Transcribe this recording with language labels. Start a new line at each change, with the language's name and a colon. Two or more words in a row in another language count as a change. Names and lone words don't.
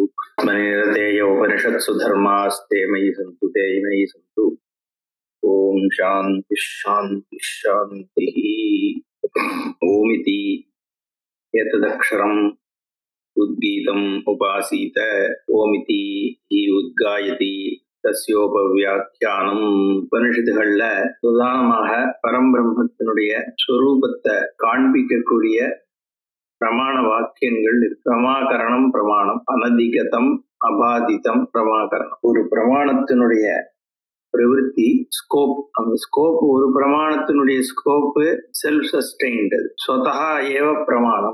Sanskrit: मनिरतेय उपनिषत्सु धर्मास्ते मयि सन्तु ते मयि सन्तु। ओम शांति शांति शांति। ओमिति एतदक्षरम् उद्गीतम् उपासीत ओमिति ही उद्गायति தஸ்யோபவியாக்கியானம்.
Tamil: உபனிஷத்துகள்ல பிரதானமாக பரம்பிரம்மத்தினுடைய ஸ்வரூபத்தை காண்பிக்கக்கூடிய பிரமாண வாக்கியங்கள்
Sanskrit: प्रमाकरणं प्रमाणम् अनधिगतम् अबाधितम् प्रमाकरणम्.
Tamil: ஒரு பிரமாணத்தினுடைய பிரவிற்த்தி ஸ்கோப், அந்த ஸ்கோப் ஒரு பிரமாணத்தினுடைய ஸ்கோப்பு
English: self sustained,
Sanskrit: स्वतः एव प्रमाणम्.